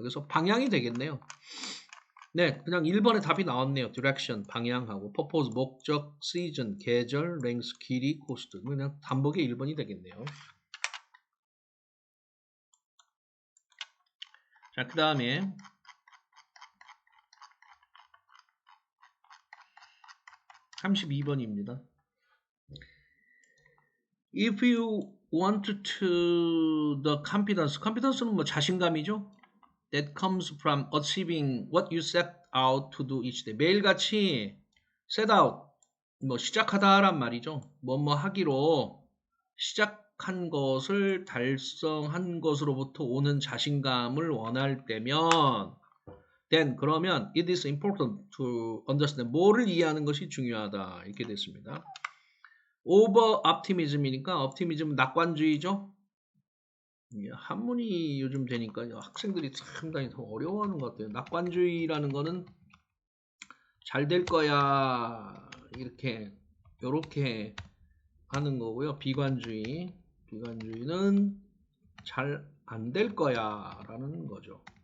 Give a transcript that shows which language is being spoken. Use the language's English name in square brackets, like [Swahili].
[Korean] 그래서 방향이 되겠네요. 네, 그냥 1번에 답이 나왔네요. direction, 방향하고 purpose, 목적, season, 계절, length, 길이, cost. 그냥 단복에 1번이 되겠네요. 자, 그 다음에 32번입니다. [English] If you want to the confidence는 [Korean] 뭐 자신감이죠. [English] That comes from achieving what you set out to do each day. [Korean] 매일같이 set out, 뭐 시작하다란 말이죠. 뭐뭐 하기로 시작한 것을 달성한 것으로부터 오는 자신감을 원할 때면 then 그러면 [English] it is important to understand, [Korean] 뭐를 이해하는 것이 중요하다 이렇게 됐습니다. over optimism이니까 optimism 낙관주의죠. 한문이 요즘 되니까 학생들이 상당히 더 어려워하는 것 같아요. 낙관주의라는 거는 잘 될 거야 이렇게 하는 거고요. 비관주의는 잘 안 될 거야 라는 거죠.